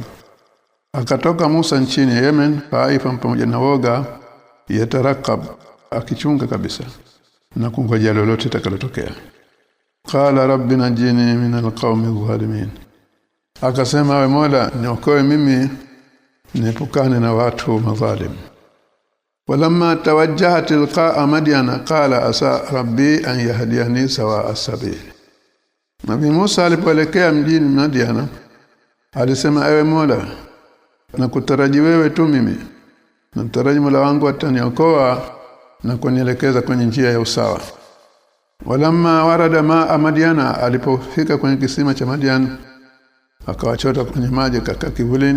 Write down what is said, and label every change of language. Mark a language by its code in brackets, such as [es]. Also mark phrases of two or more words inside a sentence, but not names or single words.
[sw] Akatoka Musa nchini Yemen khaifan, pamoja na woga, yatarakab, akichunga kabisa na kungoja lolote litakalotokea. [ar] قال رب نجني من القوم الظالمين. [sw] Akasema, we Mola, niokoe mimi niepukane na watu madhalim. [ar] ولما توجه تلقاء مدين قال عسى ربي أن يهديني سواء السبيل. [sw] Nabii Musa alipoelekea mjini Madyana alisema, ewe Mola, nakutaraji wewe tu mimi. Nataraji Mola wangu ataniokoa na kunielekeza kwenye njia ya usawa. [ar] ولما ورد ماء مدين, [sw] alipofika kwenye kisima cha Madyana akawachota kwenye maji kaka kivulini.